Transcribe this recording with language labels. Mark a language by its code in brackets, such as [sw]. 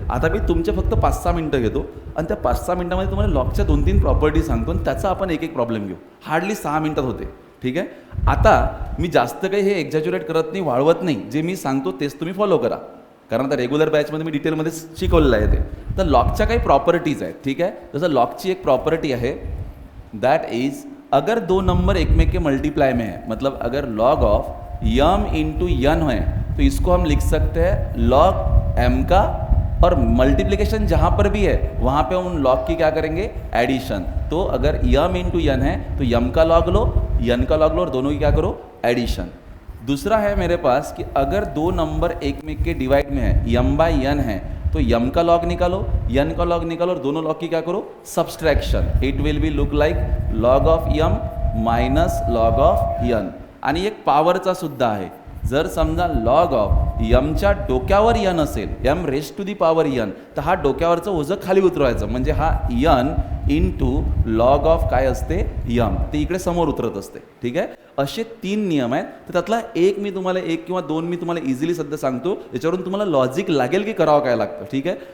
[mr] आता मी तुमचे फक्त 5-6 मिनटं घेतो आणि त्या 5-6 मिनटामध्ये तुम्हाला लॉगच्या 2-3 प्रॉपर्टी सांगतो आणि त्याचा आपण एक प्रॉब्लेम घेऊ. हार्डली 6 मिनटात होते. ठीक आहे. आता मी जास्त काही हे एक्झॅज्युरेट करत नाही, वाढवत नाही. जे मी सांगतो तेच तुम्ही फॉलो करा, कारण आता रेग्युलर बॅचमध्ये मी डिटेलमध्ये शिकवलेलं आहे ते. तर लॉगच्या काही प्रॉपर्टीज आहेत. ठीक आहे. [hi] जसं लॉगची एक प्रॉपर्टी आहे [en] that is [hi] अगर दो नंबर एक में के मल्टीप्लाई में है, मतलब अगर log of m into n है तो इसको हम लिख सकते हैं लॉग m का, और मल्टीप्लिकेशन जहाँ पर भी है वहाँ पे उन लॉग की क्या करेंगे एडिशन. तो अगर m इंटू n है तो m का लॉग लो n का लॉग लो और दोनों की क्या करो एडिशन. दूसरा है मेरे पास कि अगर दो नंबर एक में के डिवाइड में है m/n है तो m का लॉग निकालो n का लॉग निकालो और दोनों लॉग की क्या करो subtraction. [en] It will be look like log of m minus log of n. [mr] आणि एक पॉवरचा सुद्धा आहे. जर समजा लॉग ऑफ यमच्या डोक्यावर n असेल m rest to the power n, तर हा डोक्यावरचं ओझं खाली उतरवायचं म्हणजे हा n इंटू लॉग ऑफ काय असते m, ते इकडे समोर उतरत असते. ठीक आहे. असे 3 नियम आहेत. तर त्यातला एक मी तुम्हाला 1 किंवा 2 मी तुम्हाला इझिली सध्या सांगतो, याच्यावरून तुम्हाला लॉजिक लागेल की करावं काय लागतं. ठीक आहे.